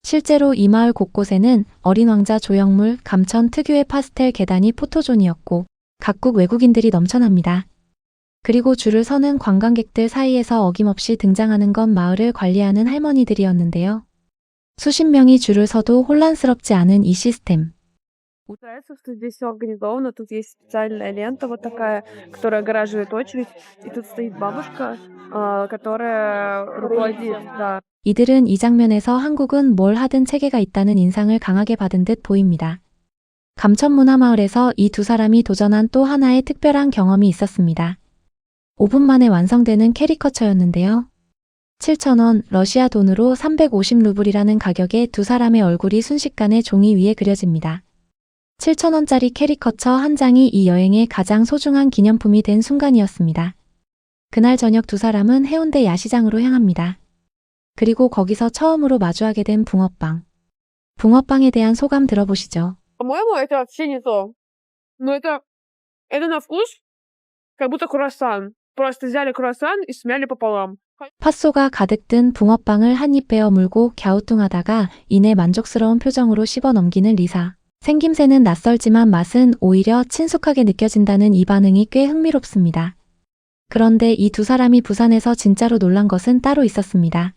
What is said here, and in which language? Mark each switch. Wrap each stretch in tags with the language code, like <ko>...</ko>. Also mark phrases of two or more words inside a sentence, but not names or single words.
<ko>실제로 이 마을 곳곳에는 어린 왕자 조형물, 감천 특유의 파스텔 계단이 포토존이었고 각국 외국인들이 넘쳐납니다. 그리고 줄을 서는 관광객들 사이에서 어김없이 등장하는 건 마을을 관리하는 할머니들이었는데요. 수십 명이 줄을 서도 혼란스럽지 않은 이 시스템.</ko> <ru>Нравится, что здесь все организовано. Тут есть специальная лента вот такая, которая огораживает очередь. И тут стоит бабушка, которая руководит, да.</ru> <ko>이들은 이 장면에서 한국은 뭘 하든 체계가 있다는 인상을 강하게 받은 듯 보입니다. 감천문화마을에서 이 두 사람이 도전한 또 하나의 특별한 경험이 있었습니다. 5분 만에 완성되는 캐리커처였는데요. 7,000원, 러시아 돈으로 350루블이라는 가격에 두 사람의 얼굴이 순식간에 종이 위에 그려집니다. 7,000원짜리 캐리커처 한 장이 이 여행의 가장 소중한 기념품이 된 순간이었습니다. 그날 저녁 두 사람은 해운대 야시장으로 향합니다. 그리고 거기서 처음으로 마주하게 된 붕어빵. 붕어빵에 대한 소감 들어보시죠.</ko> <ru>По-моему, это вообще не то. Но это на вкус как будто круассан. Просто взяли круассан и смяли пополам.</ru> <ko>팥소가 가득 든 붕어빵을 한 입 베어 물고 갸우뚱하다가 이내 만족스러운 표정으로 씹어 넘기는 리사. 생김새는 낯설지만 맛은 오히려 친숙하게 느껴진다는 이 반응이 꽤 흥미롭습니다. 그런데 이 두 사람이 부산에서 진짜로 놀란 것은 따로 있었습니다.</ko>